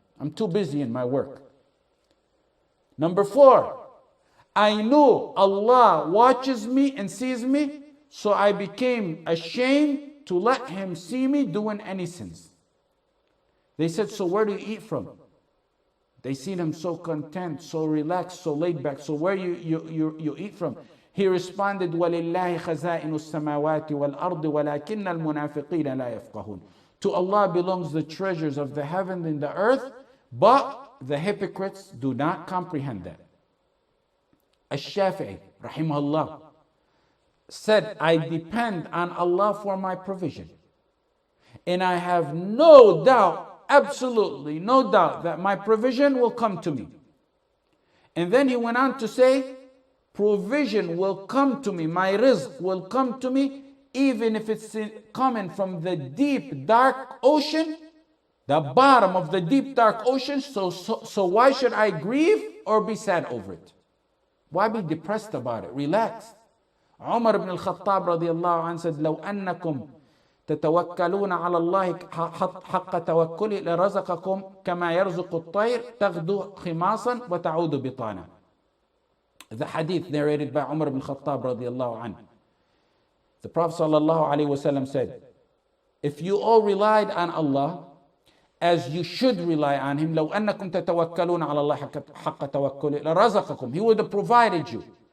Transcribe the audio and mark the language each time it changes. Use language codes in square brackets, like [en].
[en] I'm too busy in my work. Number 4, I knew Allah watches me and sees me, so I became ashamed to let Him see me doing any sins. They said, so where do you eat from? They seen him so content, so relaxed, so laid back. So where you eat from? [ar] He responded, وَلِلَّهِ خَزَائِنُ السَّمَاوَاتِ وَالْأَرْضِ وَلَكِنَّ الْمُنَافِقِينَ لَا يَفْقَهُونَ. [en] To Allah belongs the treasures of the heaven and the earth, but the hypocrites do not comprehend that. Al-Shafi'i, rahimahullah, said, I depend on Allah for my provision. And I have no doubt, absolutely no doubt, that my provision will come to me. And then he went on to say, provision will come to me, my rizq will come to me, even if it's coming from the deep, dark ocean, the bottom of the deep, dark ocean. So why should I grieve or be sad over it? Why be depressed about it? Relax. [ar] Umar ibn al-Khattab radiallahu anhu said, لو أنكم تتوكلون على الله حق توكله لرزقكم كما يرزق الطير تغدو خماصا وتعود بطانا. [en] The hadith narrated by Umar ibn al-Khattab radiallahu anhu. The Prophet sallallahu alaihi wasallam said, if you all relied on Allah as you should rely on Him, [ar] لو أنكم تتوكلون على الله حق توكله [en] لرزقكم, He would have provided you.